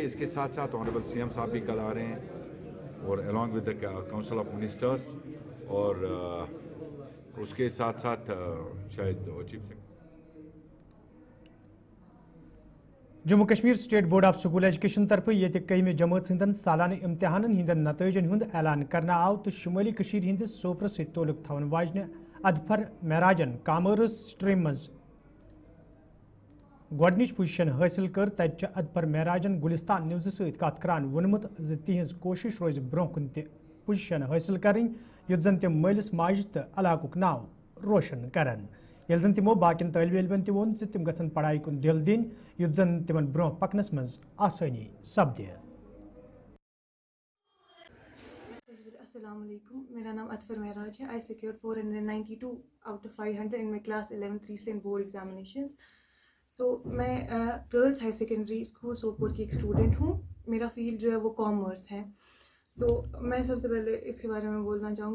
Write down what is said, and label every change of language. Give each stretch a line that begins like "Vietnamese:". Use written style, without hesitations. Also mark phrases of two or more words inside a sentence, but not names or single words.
Hindi: इसके साथ साथ
English: honourable CM
Hindi: साहब भी कल आ रहे हैं और
English: along with the council of ministers
Hindi: और उसके साथ साथ शायद
English: chief secretary
Kashmiri: जम्मू कश्मीर स्टेट बोर्ड ऑफ स्कूल एजुकेशन तरफ ये 11वीं जमात हंदन सालाना इम्तिहान हंदन नतीजन हुंद ऐलान करना आव तो शुमाली कशीर हंदिस सोपर से तोलुक थवन वाजने अदफर महराजन
English: commerce stream
Kashmiri: मज गोडनिच पोजीशन हासिल कर तत अदफर महराजन गुलिस्तान न्यूज़ सत कत करान वोनमुत ज तिहंज कोशिश रोज ब्रोह कुन त पोजीशन हासिल करें युत जन तम मालिस माज तो इलाकुक नाव रोशन करन यल जन तिमो बाकिन तालिब इल्मन त वोन तिम गसन पढ़ाई कुन दिल दिन युत जन तिमन ब्रोह पकनस मज आसानी सपदे।
Arabic: السلام عليكم,
Hindi: मेरा नाम अतफर महराज है।
English: I secured 492 out of 500 in my class 11th recent board examinations.
Hindi: सो मैं गर्ल्स हाई सेकेंडरी स्कूल सोपोर की एक स्टूडेंट हूँ। मेरा फील्ड जो है वो कॉमर्स है। तो मैं सबसे पहले इसके बारे में बोलना चाहूँगी।